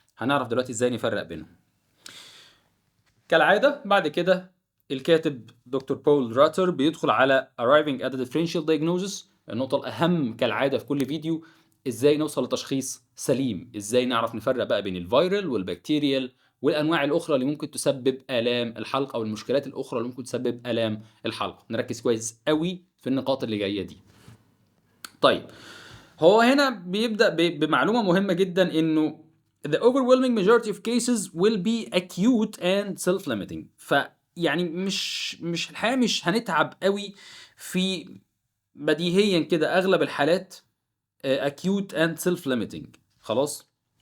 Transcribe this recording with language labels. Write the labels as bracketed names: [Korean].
[Arabic] هنعرف دلوقتي ازاي نفرق بينهم. كالعادة بعد كده الكاتب دكتور بول راتر بيدخل على [English] arriving at a differential diagnosis. [Arabic] النقطة الأهم كالعادة في كل فيديو ازاي نوصل لتشخيص سليم، ازاي نعرف نفرق بقى بين الفيرال والبكتيريال والانواع الاخرى اللي ممكن تسبب الام الحلق او المشكلات الاخرى اللي ممكن تسبب الام الحلق. نركز كويس قوي في النقاط اللي جايه دي. طيب هو هنا بيبدأ بمعلومة مهمة جدا انه [English] the overwhelming majority of cases will be acute and self-limiting. [Arabic] فيعني مش الحقيقة مش هنتعب قوي في بديهيا كده اغلب الحالات [English] acute and self-limiting. [Arabic] خلاص.